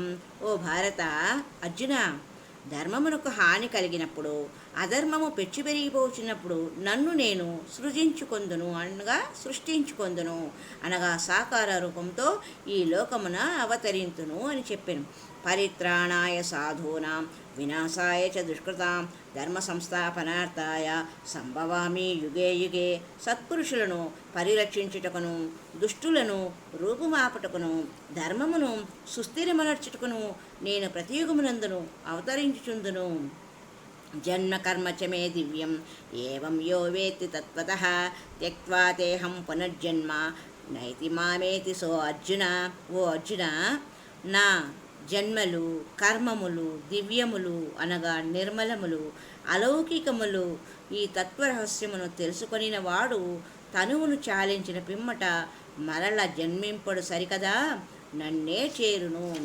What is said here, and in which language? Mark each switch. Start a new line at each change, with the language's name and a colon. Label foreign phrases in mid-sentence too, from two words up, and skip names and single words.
Telugu: ఓ భారత, అర్జున, ధర్మమునకు హాని కలిగినప్పుడు, అధర్మము పెచ్చు పెరిగిపోచున్నప్పుడు నన్ను నేను సృష్టించుకొందును, అనగా సాకార రూపంతో ఈ లోకమున అవతరింతును అని చెప్పాను.
Sanskrit: పరిత్రాణాయ సాధూనాం వినాశాయ చ దుష్కృతాం ధర్మ సంస్థాపనార్థాయ సంభవామి యుగే యుగే.
Telugu: సత్పురుషులను పరిరక్షించుటకును, దుష్టులను రూపుమాపుటకును, ధర్మమును సుస్థిరమనర్చుటకును నేను ప్రతియుగమునందును అవతరించుచుందును.
Sanskrit: జన్మ కర్మ చ మే దివ్యం ఏవం యో వేత్తి తత్వతః త్యక్త్వా తేహం పునర్జన్మ నైతి మామేతి.
Telugu: సో అర్జున, ఓ అర్జున, నా జన్మలు, కర్మములు దివ్యములు, అనగా నిర్మలములు, అలౌకికములు. ఈ తత్వరహస్యమును తెలుసుకొనిన వాడు తనువును చాలించిన పిమ్మట మరల జన్మింపడు సరికదా, నన్నే చేరును.